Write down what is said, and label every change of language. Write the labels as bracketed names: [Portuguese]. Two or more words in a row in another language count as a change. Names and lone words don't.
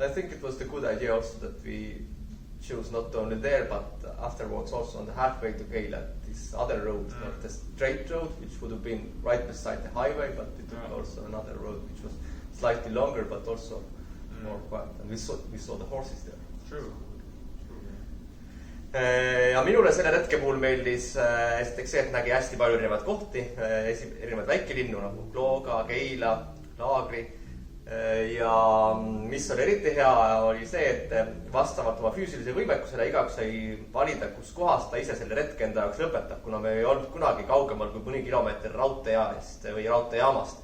[English] I think it was the good idea also that we chose not only there, but afterwards also on the halfway to Keila, this other road, not the straight road, which would have been right beside the highway, but it took also another road, which was slightly longer, but also more quiet. And we saw the horses there. True. [Estonian] Ja minule selle retke puhul meeldis esiteks see, et nägi hästi palju erinevaid kohti, erinevaid väikelinnu nagu Klooga, Keila, Laagri. Ja mis oli eriti hea, oli see, et vastavalt oma füüsilise võimekusele igaüks sai valida, kus kohas ta ise selle retke enda jaoks lõpetab, kuna me ei olnud kunagi kaugemal kui mõni kilomeeter raudteejaamast või raudteejaamast.